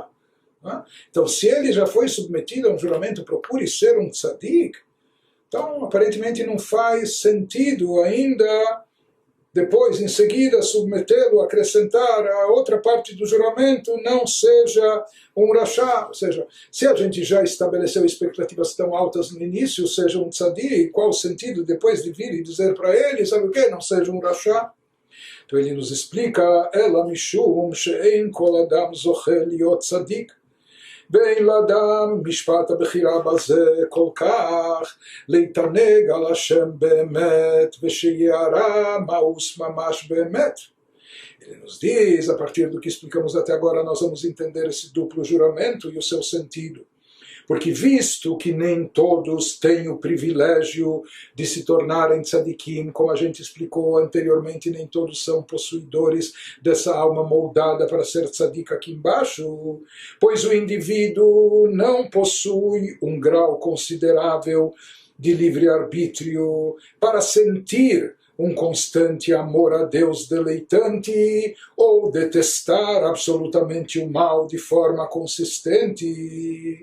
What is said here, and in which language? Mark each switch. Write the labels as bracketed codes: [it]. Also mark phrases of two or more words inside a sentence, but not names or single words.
[pt] Então, se ele já foi submetido a um juramento, procure ser um tzadik, então, aparentemente não faz sentido ainda, depois, em seguida, submetê-lo, acrescentar a outra parte do juramento, não seja um rasha. Ou seja, se a gente já estabeleceu expectativas tão altas no início, seja um tzadik, qual o sentido depois de vir e dizer para ele, sabe o que? Não seja um rasha. Então ele nos explica, [he] אלא משום שאין כל אדם זוכה להיות צדיק. ואין לאדם משפט הבחירה בזה כל כך להתענג על השם באמת ושיערה מאוס ממש באמת. [pt] Ele nos diz, a partir do que explicamos até agora, nós vamos entender esse duplo juramento e o seu sentido. Porque visto que nem todos têm o privilégio de se tornarem tzadikim, como a gente explicou anteriormente, nem todos são possuidores dessa alma moldada para ser tzadik aqui embaixo, pois o indivíduo não possui um grau considerável de livre-arbítrio para sentir um constante amor a Deus deleitante ou detestar absolutamente o mal de forma consistente.